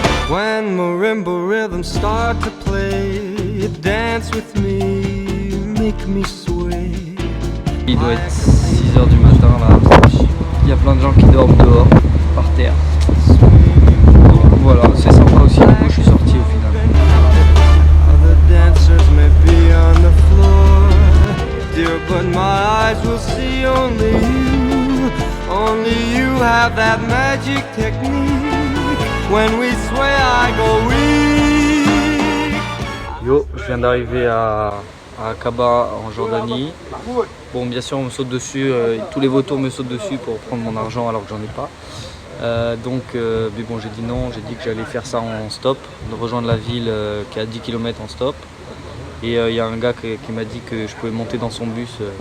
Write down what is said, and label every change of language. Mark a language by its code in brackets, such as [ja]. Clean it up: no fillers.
[en] When marimba rhythms start to play, dance with me, make me sway. [fr] Il doit être 6h du matin là. Il y a plein de gens qui dorment dehors, par terre. Voilà, c'est sympa aussi. Du coup, je suis sorti au final. [en] Other dancers may be on the floor, dear, but my eyes will see only you. Only you have that magic technique. When we sway, I go weak. [fr] Yo, je viens d'arriver à Aqaba en Jordanie. Bon, bien sûr, on me saute dessus, tous les vautours me sautent dessus pour prendre mon argent alors que j'en ai pas. Mais bon, j'ai dit non, j'ai dit que j'allais faire ça en stop, de rejoindre la ville qui est à 10 km en stop. Et il y a un gars qui m'a dit que je pouvais monter dans son bus